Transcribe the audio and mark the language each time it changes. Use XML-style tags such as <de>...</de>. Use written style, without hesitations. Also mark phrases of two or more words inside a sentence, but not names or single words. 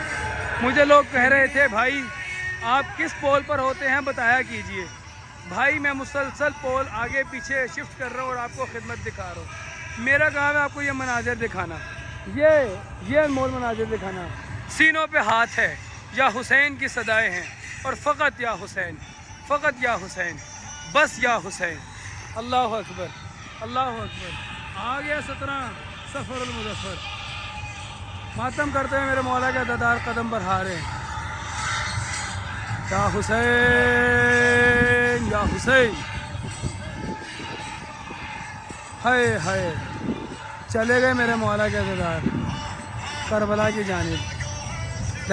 <ur>مجھے لوگ کہہ رہے تھے بھائی آپ کس پول پر ہوتے ہیں بتایا کیجئے. بھائی میں مسلسل پول آگے پیچھے شفٹ کر رہا ہوں اور آپ کو خدمت دکھا رہا ہوں. میرا کام ہے آپ کو یہ مناظر دکھانا، یہ انمول مناظر دکھانا. سینوں پہ ہاتھ ہے، یا حسین کی صدائیں ہیں، اور فقط یا حسین، فقط یا حسین، بس یا حسین.</ur> <ar>اللہ اکبر، اللہ اکبر.</ar> <ur>آ گیا 17 سفر المظفر. ماتم کرتے ہیں میرے مولا کے عزادار قدم بڑھا رہے ہیں. یا حسین یا حسین. ہائے ہائے، چلے گئے میرے مولا کے عزادار کربلا کی جانب.</ur>